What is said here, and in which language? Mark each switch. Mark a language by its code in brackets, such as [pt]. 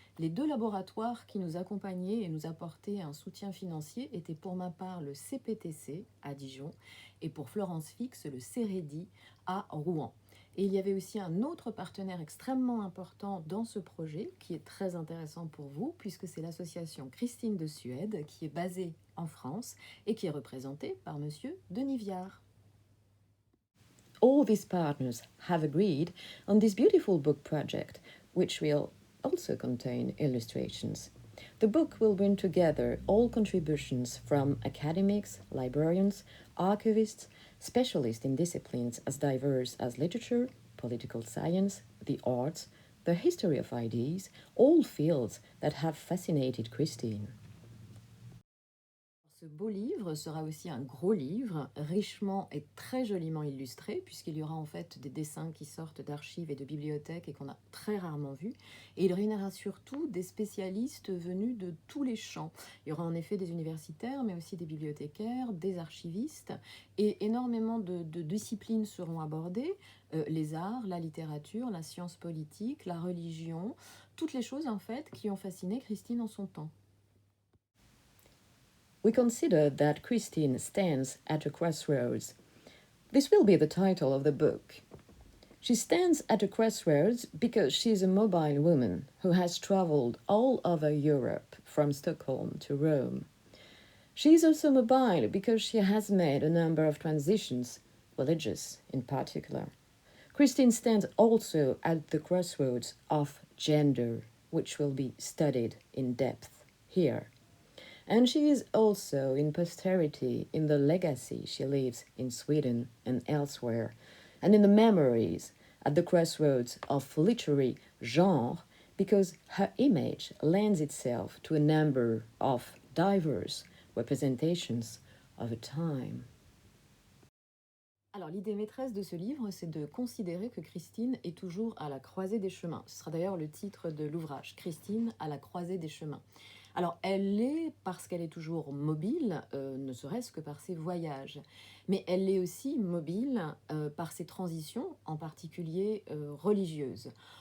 [fr] Les deux laboratoires qui nous accompagnaient et nous apportaient un soutien financier étaient pour ma part le CPTC à Dijon et pour Florence Fix le CEREDI à Rouen. Et il y avait aussi un autre partenaire extrêmement important dans ce projet qui est très intéressant pour vous puisque c'est l'association Christine de Suède qui est basée en France et qui est représentée par monsieur Denis Viard. [en] All these partners have agreed on this beautiful book project, which will also contain illustrations. The book will bring together all contributions from academics, librarians, archivists, specialists in disciplines as diverse as literature, political science, the arts, the history of ideas, all fields that have fascinated Christine. [fr] Ce beau livre sera aussi un gros livre, richement et très joliment illustré, puisqu'il y aura en fait des dessins qui sortent d'archives et de bibliothèques et qu'on a très rarement vus. Et il réunira surtout des spécialistes venus de tous les champs. Il y aura en effet des universitaires, mais aussi des bibliothécaires, des archivistes, et énormément de disciplines seront abordées. Les arts, la littérature, la science politique, la religion, toutes les choses en fait qui ont fasciné Christine en son temps. [en] We consider that Christine stands at a crossroads. This will be the title of the book. She stands at a crossroads because she is a mobile woman who has traveled all over Europe, from Stockholm to Rome. She is also mobile because she has made a number of transitions, religious in particular. Christine stands also at the crossroads of gender, which will be studied in depth here. And she is also in posterity in the legacy she leaves in Sweden and elsewhere, and in the memories at the crossroads of literary genre, because her image lends itself to a number of diverse representations of a time. [fr] Alors l'idée maîtresse de ce livre, c'est de considérer que Christine est toujours à la croisée des chemins. Ce sera d'ailleurs le titre de l'ouvrage, Christine à la croisée des chemins. Alors elle l'est parce qu'elle est toujours mobile, ne serait-ce que par ses voyages, mais elle l'est aussi mobile par ses transitions, en particulier religieuses.